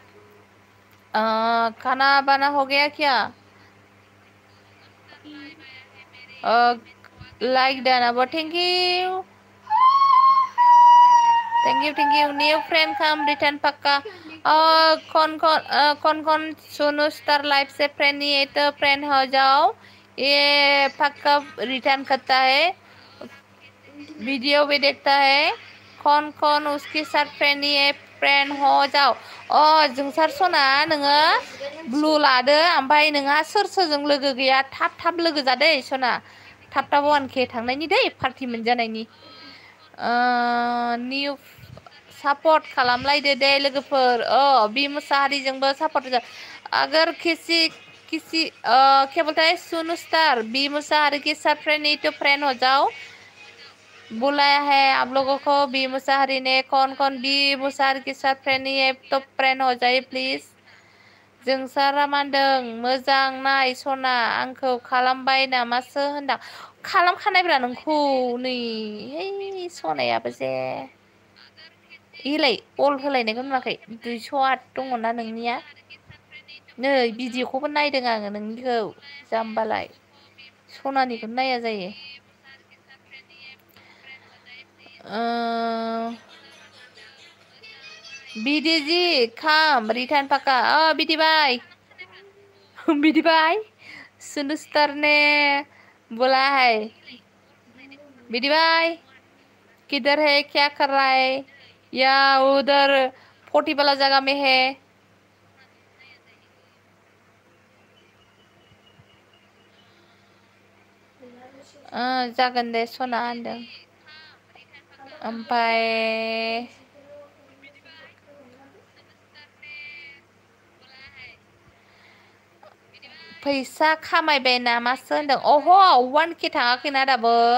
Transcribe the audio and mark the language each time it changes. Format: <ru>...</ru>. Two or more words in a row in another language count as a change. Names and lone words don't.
<hi>खाना बना हो गया क्या</hi> <en>like done</en> <hi>अब</hi> <en>thank you new friend come return</en> <hi>पक्का कौन सुनो स्टार लाइफ से फ्रेंड नहीं है तो फ्रेंड हो जाओ ये पक्का रिटर्न करता है वीडियो भी देखता है कौन उसके साथ फ्रेंड नहीं है फ्रेंड हो जाओ</hi> <brx>जोंसार सना नोङो ब्लू लादो ओमफ्राय नोंहा सोरजों लोगो गैया थाब लोगो जादे सना थाब 1K थांनायनि दै पार्टि मोनजानायनि निउ सापर्ट खालामलायदो दे लोगोफोर बि मुसाहारिजोंबो सापर्ट</brx> <hi>अगर किसी क्या बोलता है सुनो स्टार बी मुसाहारी के साथ फ्रेंड नहीं तो फ्रेंड हो जाओ बुलाया है आप लोगों को बी मुसाहारी ने कौन बी मुसाहारी के साथ फ्रेंड नहीं है तो फ्रेंड हो जाए प्लीज</hi> <brx>जोंसारा मानदों मोजां नाय सना आंखौ खालामबाय नामासो होनदां खालामखानायब्रा नोंखौ नै है सनायाबो जे इलाय अल होलायनायखौ नुवाखै 208 दङना नोंनिया नै भिडिअखौबो नायदों आङो नोंनिखौ जाम्बालाय सनानिखौ नाया जायो</brx> <hi>बीडी जी</hi> <en>come return</en> <hi>पक्का बीडी भाई सुनो स्टार ने बोला है बीडी भाई किधर है क्या कर रहा है या उधर 40 वाला जगह में है</hi> <brx>जागोन दे सना होनदों ओमफ्राय फैसा खामायबाय नामासो होनदों 1K थाङाखैना दाबो</brx>